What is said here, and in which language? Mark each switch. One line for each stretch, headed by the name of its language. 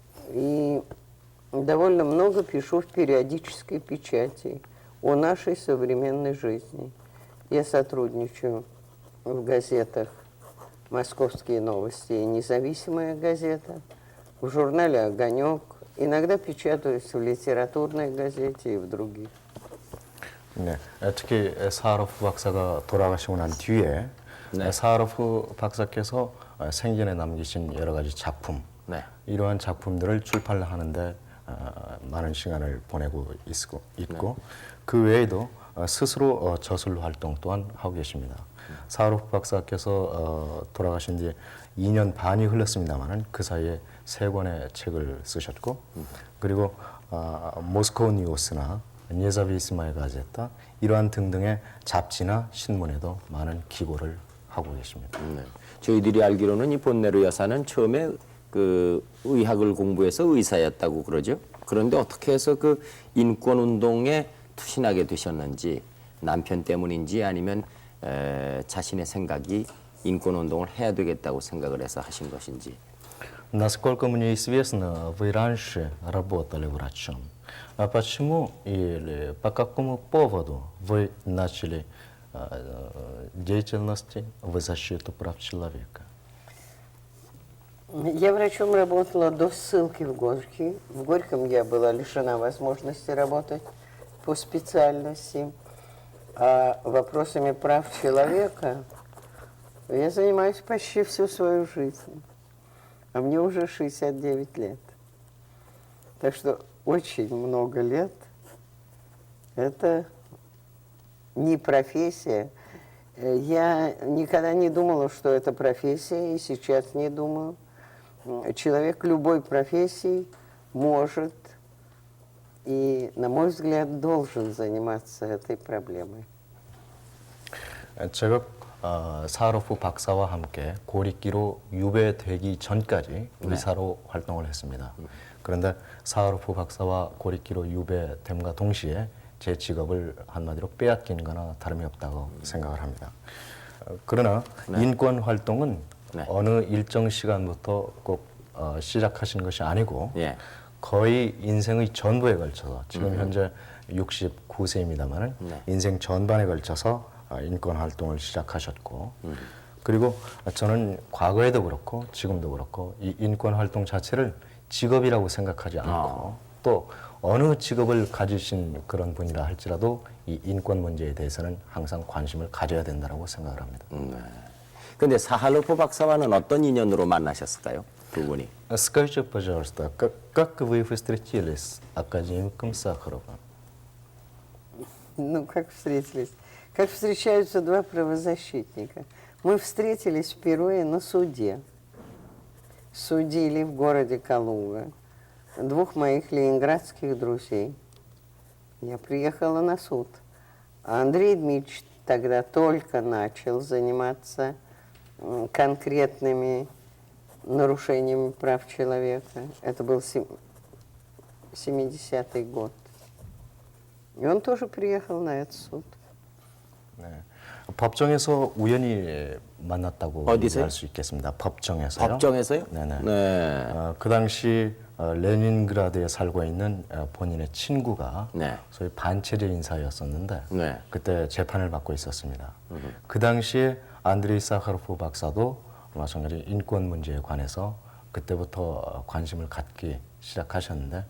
Russian: И довольно много пишу в периодической печати о нашей современной жизни. Я сотрудничаю в газетах «Московские новости» и «Независимая газета», в журнале «Огонек». Иногда печатаюсь в литературной газете и в других.
Korean: 네, 특히 사하로프 박사가 돌아가시고 난 뒤에 네. 사하로프 박사께서 생전에 남기신 여러 가지 작품, 네. 이러한 작품들을 출판을 하는데 많은 시간을 보내고 있고 그 외에도 스스로 저술 활동 또한 하고 계십니다. 사하로프 박사께서 돌아가신 뒤에 2년 반이 흘렀습니다만은 그 사이에 3권의 책을 쓰셨고 그리고 모스코 뉴스나 니에자비스마의 가제타 이러한 등등의 잡지나 신문에도 많은 기고를 하고 계십니다. 네. 저희들이 알기로는 이 본네르 여사는 처음에 그 의학을 공부해서 의사였다고 그러죠. 그런데 어떻게 해서 그 인권 운동에 투신하게 되셨는지 남편 때문인지 아니면 자신의 생각이 인권 운동을 해야 되겠다고 생각을 해서 하신 것인지.
Russian: Насколько мне известно, вы раньше работали врачом. А почему или по какому поводу вы начали деятельность в защиту прав человека? Я врачом работала до ссылки в Горький. В Горьком я была лишена возможности работать по специальности. А вопросами прав человека я занимаюсь почти всю свою жизнь. А мне уже 69 лет. Так что очень много лет. Это не профессия. Я никогда не думала, что это профессия, и сейчас не думаю. Человек любой профессии может и, на мой взгляд, должен заниматься этой проблемой.
Korean: 제가 사하로프 박사와 함께 고립기로 유배되기 전까지 의사로 활동을 했습니다. 그런데 사하로프 박사와 고립기로 유배됨과 동시에 제 직업을 한마디로 빼앗긴 거나 다름이 없다고 생각을 합니다. 그러나 인권 활동은 어느 일정 시간부터 꼭 시작하신 것이 아니고 예. 거의 인생의 전부에 걸쳐서 지금 현재 69세입니다만은 인생 전반에 걸쳐서 인권 활동을 시작하셨고 그리고 저는 과거에도 그렇고 지금도 그렇고 이 인권 활동 자체를 직업이라고 생각하지 않고 또 어느 직업을 가지신 그런 분이라 할지라도 이 인권 문제에 대해서는 항상 관심을 가져야 된다고 생각을 합니다. 근데 사할로프 박사와는 어떤 인연으로 만나셨을까요? 두 분이.
Russian: Скажите, пожалуйста, как вы встретились с академиком Сахаровым? Ну, как встретились? Как встречаются два правозащитника. Мы встретились впервые на суде. Судили в городе Калуга 2 моих ленинградских друзей. Я приехала на суд. А Андрей Дмитриевич тогда только начал заниматься конкретными нарушениями прав человека. Это был 70-й год. И он тоже приехал на этот суд.
Korean: 네. 법정에서 우연히 만났다고 어디서요? 얘기할 수 있겠습니다. 법정에서요. 법정에서요? 네네. 네. 그 당시 레닌그라드에 살고 있는 본인의 친구가 네. 소위 반체제 인사였었는데 네. 그때 재판을 받고 있었습니다. 그 당시에 안드레이 사하로프 박사도 마찬가지 인권 문제에 관해서 그때부터 관심을 갖기 시작하셨는데